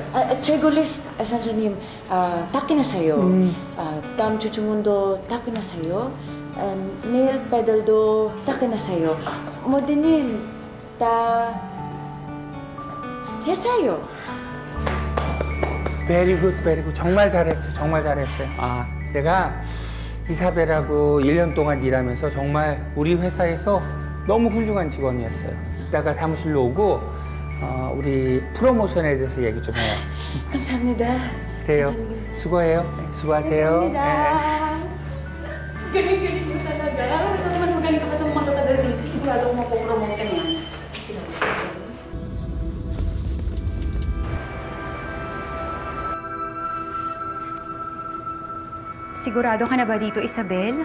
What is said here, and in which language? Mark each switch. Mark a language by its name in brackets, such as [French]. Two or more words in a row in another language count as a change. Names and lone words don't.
[Korean] 재고 리스트, 선생님, 다 끝났어요. 다음 주 주문도 다 끝났어요. 네일 페달도 다 끝났어요. 모든 다 했어요. [English] Very good, very good. [Korean] 정말 잘했어요, 정말 잘했어요. 내가 이사벨하고 1년 동안 일하면서 정말 우리 회사에서 너무 훌륭한 직원이었어요. 이따가 사무실로 오고 우리 프로모션에 대해서 얘기 좀 해요. 감사합니다. 그래요. 수고해요. 네, 수고하세요. [Filipino] Galing-galing mo talaga. Mas magaling ka pa sa mga matatagal dito. Sigurado kung mapopromote ka niyan. Sigurado ka na ba dito, Isabel?